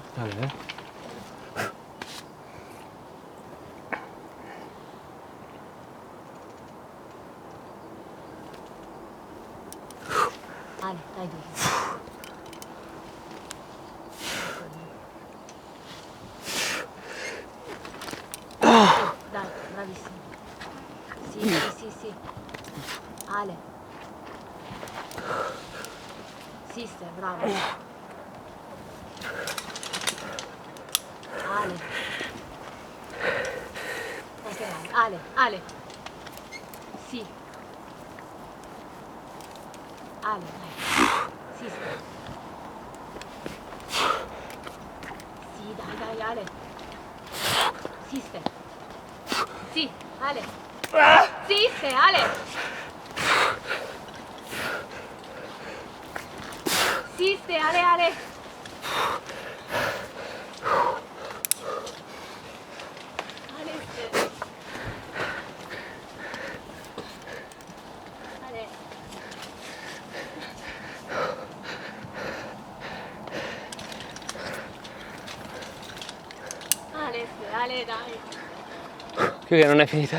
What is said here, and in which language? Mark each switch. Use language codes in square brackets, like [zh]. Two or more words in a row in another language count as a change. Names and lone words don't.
[it] Ale. Ale, dai duro. Dai, bravissimo. Sì, sì, sì, sì. Ale. Sister, bravo. Ale. Anche Ale. Ale. Sì. Ale, dai. Sister. Sì, dai, dai, Ale. Sister. Sì, Ale. Sì, se Ale. Sì, se Ale, Ale. Ale, se. Ale. Ale, se, Ale, dai. Che non è finita.